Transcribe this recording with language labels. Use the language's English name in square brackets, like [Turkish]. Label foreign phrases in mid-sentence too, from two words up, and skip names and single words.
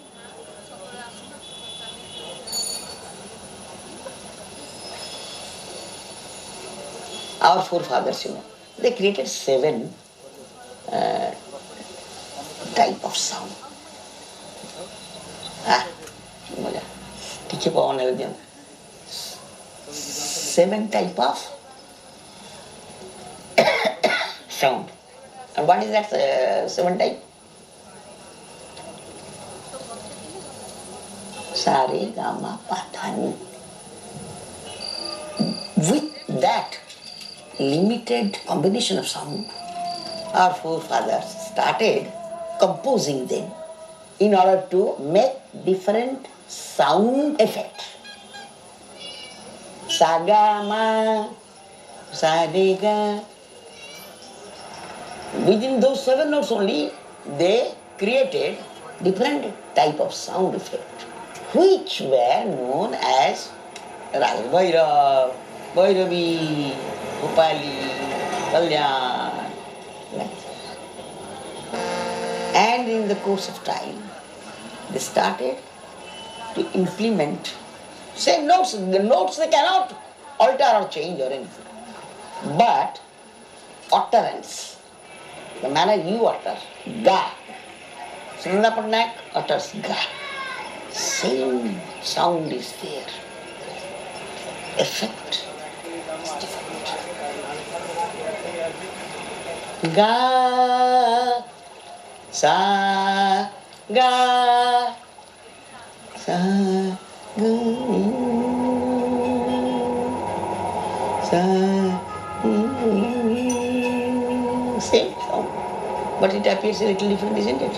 [English] Our forefathers, they created 7 type of sound. Teach about 7 type of sound. And what is that 7 type? [Hindi] Sa re ga ma pa dha ni. [English] With that limited combination of sound, our forefathers started composing them in order to make different sound effect. [Hindi] Sa ga ma, sa re ga. [English] Within those 7 notes only, they created different type of sound effect, which were known as Raga Bhairav, Bhairavi, Bhupali, Kalyan. And in the course of time, they started to implement same notes. The notes they cannot alter or change or anything. But utterance, the manner you utter, ga. Sunanda Patnaik utters ga. Same sound is there. Effect is different. [Hindi] Ga, sa, ga, sa, ga, sa, [English] same sound. But it appears a little different, isn't it?